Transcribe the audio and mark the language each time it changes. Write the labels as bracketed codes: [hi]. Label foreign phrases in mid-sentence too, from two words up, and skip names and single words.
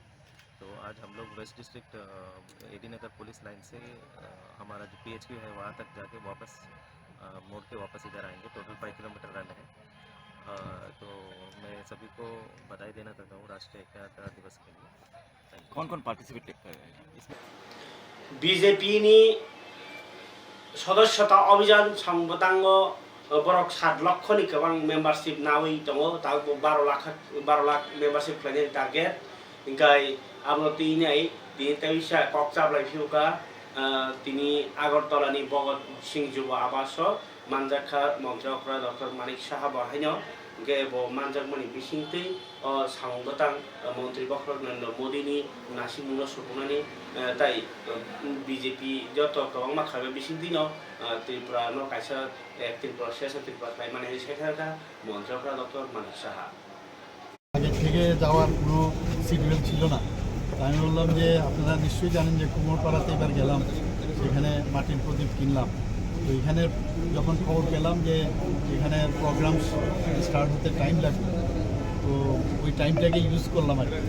[hi] तो आज हम लोग वेस्ट डिस्ट्रिक्ट एडी नगर पुलिस लाइन से हमारा जो PHQ है वहाँ तक जाके वापस मोड़ के वापस इधर आएंगे। टोटल 5 किलोमीटर रन है। तो मैं सभी को बधाई देना चाहता हूँ राष्ट्रीय एकता दिवस के लिए। कौन कौन पार्टिसिपेट कर रहे हैं इसमें? [trp] बीजेपी नि सदस्यता अभियान संबतांग बरक 7 लक्षनि गोबां मेम्बारशिप नावै दङ ताको 12 लाख मेम्बारशिप [en] planning target [trp] गाय आमनो तिनै दिनताइसा कक्साब्लाय फिउका तिनी आगरतलानि भगत सिंह जुब आवास मानजाखा मन्त्रकरा डॉक्टर मानिक साहा बहायनो गेबो मानजाकमनि बिसिंतै सांगतां मन्त्री बखर नरेन्द्र मोदीनि नासिमुनो सुपुनानि ताई बीजेपी जत गोबां माखाबे बिसिंतिनो त्रिपुरा न कायसा त्रिपुरा शेष त्रिपुरा ताई माने सेखाका मन्त्रकरा डॉक्टर मानिक साहा [bn] আগে থেকে যাওয়ার কোনো শিডিউল ছিল না। আমি বললাম যে আপনারা নিশ্চয়ই জানেন যে কুমোরপাড়াতে এবার গেলাম, সেখানে মাটির প্রদীপ কিনলাম। তো এখানে যখন খবর পেলাম যে এখানে [en] program start [bn] হতে টাইম লাগবে, তো ওই টাইমটাকে ইউজ করলাম আর কি।